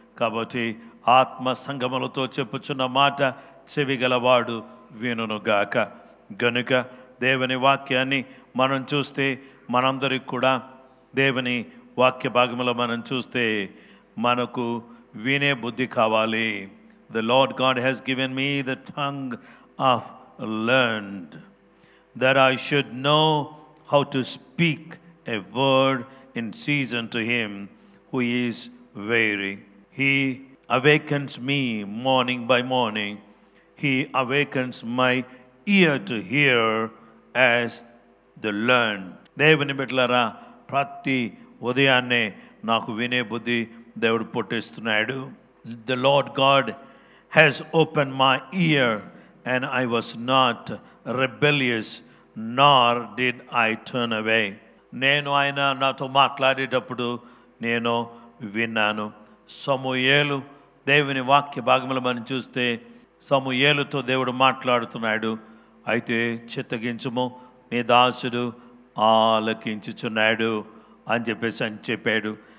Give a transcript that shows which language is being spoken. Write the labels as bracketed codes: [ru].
[te] కాబట్టి ఆత్మ సంగములతో చెప్పుచున్న మాట చెవి గలవాడు వినుగాక. గనుక దేవుని వాక్యాన్ని మనం చూస్తే మనందరికి కూడా దేవుని వాక్య భాగంలో మనం చూస్తే మనకు వినే బుద్ధి కావాలి. [en] The Lord God has given me the tongue of learned, that I should know how to speak a word in season to him who is weary. He awakens me morning by morning. He awakens my ear to hear as the learned. [te] దేవుని బిడ్డలారా, ప్రతి ఉదయాన్నే నాకు వినే బుద్ధి దేవుడు పుట్టిస్తున్నాడు. [en] The Lord God has opened my ear and I was not rebellious, nor did I turn away. [te] నేను ఆయన నాతో మాట్లాడేటప్పుడు నేను విన్నాను. సమూయేలు దేవుని వాక్య భాగంలో మనం చూస్తే సమూయేలుతో దేవుడు మాట్లాడుతున్నాడు. అయితే చిత్తగించుము, నీ దాసుడు ఆలకించుచున్నాడు అని చెప్పాడు.